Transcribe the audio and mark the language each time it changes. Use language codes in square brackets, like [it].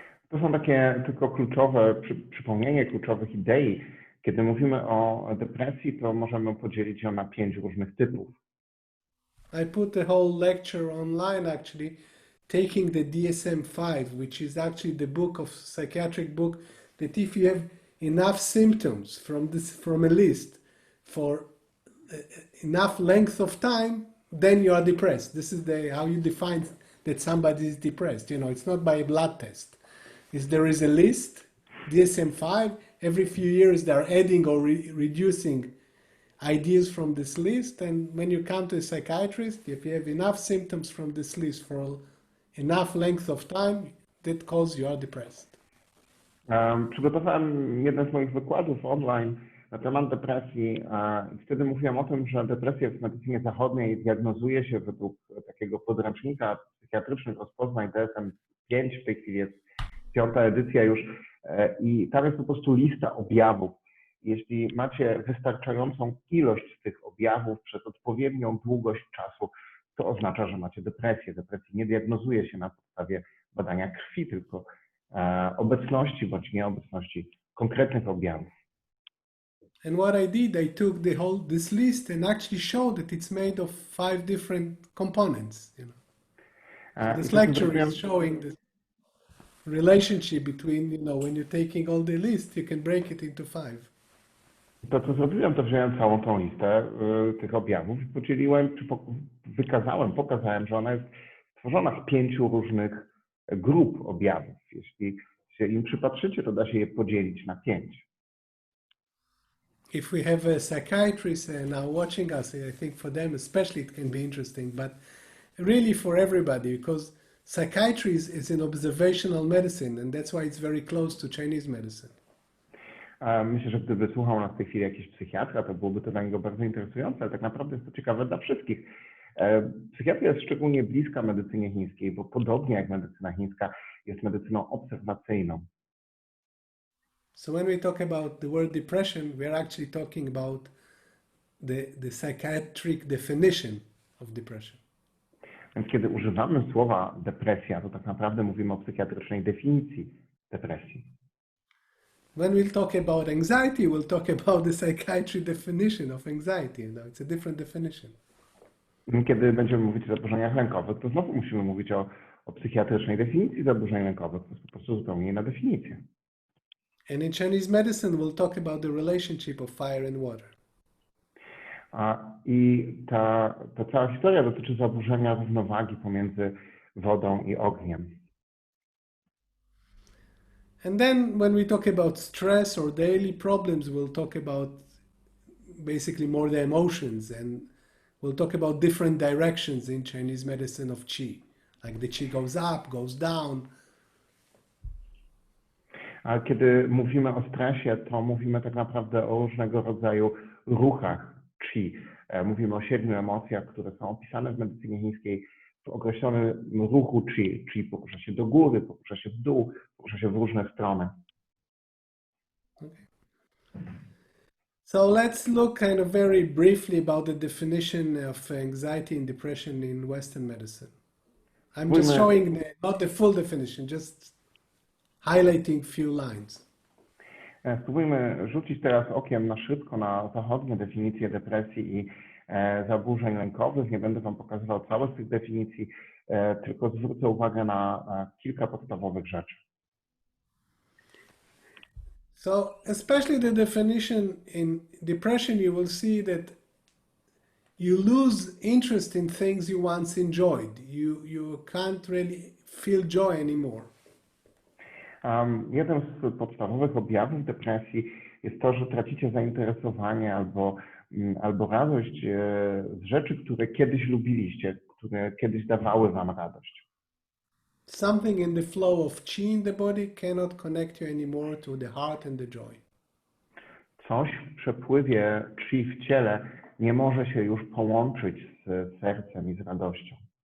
[pl] To są takie tylko kluczowe, przypomnienie kluczowych idei. Kiedy mówimy o depresji, to możemy podzielić ją na 5 różnych typów. [en] I put the whole lecture online actually, taking the DSM-5, which is actually the book of psychiatric book that if you have enough symptoms from a list for enough length of time, then you are depressed. This is how you define that somebody is depressed. You know, it's not by a blood test. There is a list, DSM-5. Every few years they are adding or reducing ideas from this list. And when you come to a psychiatrist, if you have enough symptoms from this list for enough length of time, that calls you are depressed. [pl] Przygotowałem jeden z moich wykładów online na temat depresji i wtedy mówiłem o tym, że depresja w medycynie zachodniej diagnozuje się według takiego podręcznika psychiatrycznych rozpoznań DSM-5, w tej chwili jest 5. edycja już i tam jest po prostu lista objawów. Jeśli macie wystarczającą ilość tych objawów przez odpowiednią długość czasu, to oznacza, że macie depresję. Depresji nie diagnozuje się na podstawie badania krwi, tylko obecności bądź nieobecności konkretnych objawów. [en] And what I did, I took this list and actually showed that it's made of 5 different components. You know, this lecture is showing the relationship between, you know, when you're taking all the list, you can break it into 5. [pl] To, co zrobiłem, to wziąłem całą tą listę tych objawów i podzieliłem, czy pokazałem, że ona jest stworzona z 5 różnych grup objawów. Jeśli się im przypatrzycie, to da się je podzielić na 5. [en] If we have a psychiatrist now watching us, I think for them especially it can be interesting, but really for everybody, because psychiatry is an observational medicine, and that's why it's very close to Chinese medicine. [pl] Myślę, że gdyby słuchał nas w tej chwili jakiś psychiatra, to byłoby to dla niego bardzo interesujące, ale tak naprawdę jest to ciekawe dla wszystkich. Psychiatria jest szczególnie bliska medycynie chińskiej, bo podobnie jak medycyna chińska jest medycyną obserwacyjną. [en] So when we talk about the word depression, we are actually talking about the psychiatric definition of depression. [pl] Więc kiedy używamy słowa depresja, to tak naprawdę mówimy o psychiatrycznej definicji depresji. [en] When we'll talk about anxiety, we'll talk about the psychiatric definition of anxiety. You know, it's a different definition. [pl] Kiedy będziemy mówić o zaburzeniach lękowych, to znowu musimy mówić o psychiatrycznej definicji zaburzeń lękowych. To jest po prostu zupełnie inna definicja. [en] And in Chinese medicine, we'll talk about the relationship of fire and water. [pl] I ta cała historia dotyczy zaburzenia równowagi pomiędzy wodą i ogniem. [en] And then when we talk about stress or daily problems, we'll talk about basically more the emotions, and we'll talk about different directions in Chinese medicine of qi. Like the qi goes up, goes down. [pl] A kiedy mówimy o stresie, to mówimy tak naprawdę o różnego rodzaju ruchach qi. Mówimy o 7 emocjach, które są opisane w medycynie chińskiej w określonym ruchu qi. Qi porusza się do góry, porusza się w dół, porusza się w różne strony. [en] Okay. So let's look kind of very briefly about the definition of anxiety and depression in Western medicine. I'm just showing not the full definition, just highlighting few lines. [pl] Spróbujmy rzucić teraz okiem na szybko na zachodnie definicje depresji i zaburzeń lękowych. Nie będę Wam pokazywał całych tych definicji, tylko zwrócę uwagę na kilka podstawowych rzeczy. [en] So, especially the definition in depression, you will see that you lose interest in things you once enjoyed. You can't really feel joy anymore. [pl] Jeden z podstawowych objawów depresji jest to, że tracicie zainteresowanie albo radość z rzeczy, które kiedyś lubiliście, które kiedyś dawały wam radość. [en] Something in the flow of chi in the body cannot connect you anymore to the heart and the joy. [pl] Coś w przepływie chi w ciele nie może się już połączyć z sercem i z radością.